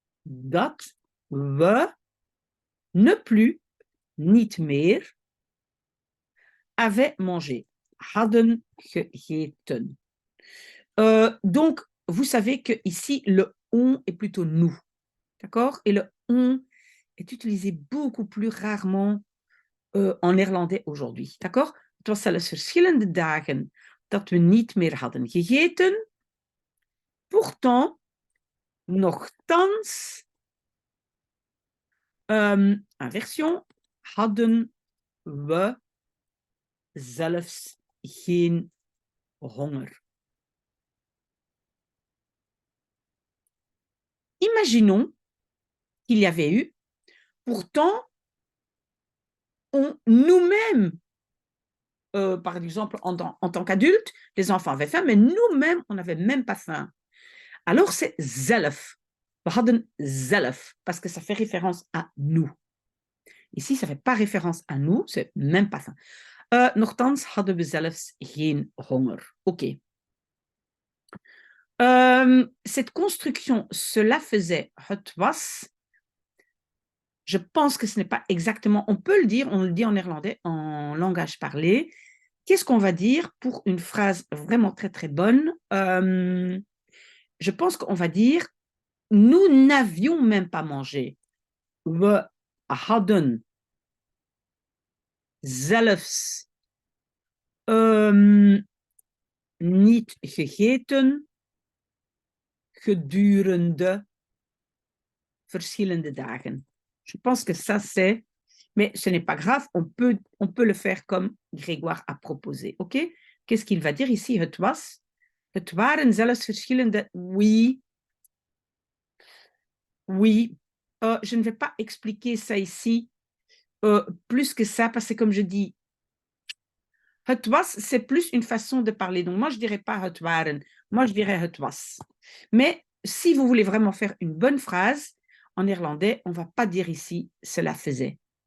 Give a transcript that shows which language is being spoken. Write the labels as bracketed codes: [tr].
[nl] Dat we [fr] ne plus, [nl] niet meer, [fr] avaient mangé, [nl] hadden gegeten. [fr] Donc, vous savez que ici le on est plutôt nous. D'accord? Et le on est utilisé beaucoup plus rarement en néerlandais aujourd'hui. D'accord? [nl] Het was zelfs verschillende dagen dat we niet meer hadden gegeten. [fr] Pourtant, [nl] Nochtans, inversion, hadden we zelfs geen honger. [fr] Imaginons qu'il y avait eu, pourtant, nous-mêmes, par exemple, en tant qu'adultes, les enfants avaient faim, mais nous-mêmes, on n'avait même pas faim. Alors, c'est zelf. [nl] We hadden zelf, [fr] parce que ça fait référence à nous. Ici, ça ne fait pas référence à nous, c'est même pas faim. [nl] Nochtans hadden we zelfs geen honger. [fr] OK. Cette construction, cela faisait, [nl] het was, [fr] je pense que ce n'est pas exactement, on peut le dire, on le dit en néerlandais, en langage parlé. Qu'est-ce qu'on va dire pour une phrase vraiment très très bonne? Je pense qu'on va dire, nous n'avions même pas mangé. [nl] We hadden zelfs niet gegeten gedurende verschillende dagen. [fr] Je pense que ça c'est, mais ce n'est pas grave, on peut le faire comme Grégoire a proposé, ok? Qu'est-ce qu'il va dire ici? [nl] Het waren zelfs verschillende, [fr] oui, oui. Je ne vais pas expliquer ça ici plus que ça, parce que comme je dis, [nl] het was, [fr] c'est plus une façon de parler. Donc, moi, je ne dirais pas [nl] het waren. [fr] Moi, je dirais [nl] het was. [fr] Mais si vous voulez vraiment faire une bonne phrase, en néerlandais, on ne va pas dire ici cela faisait.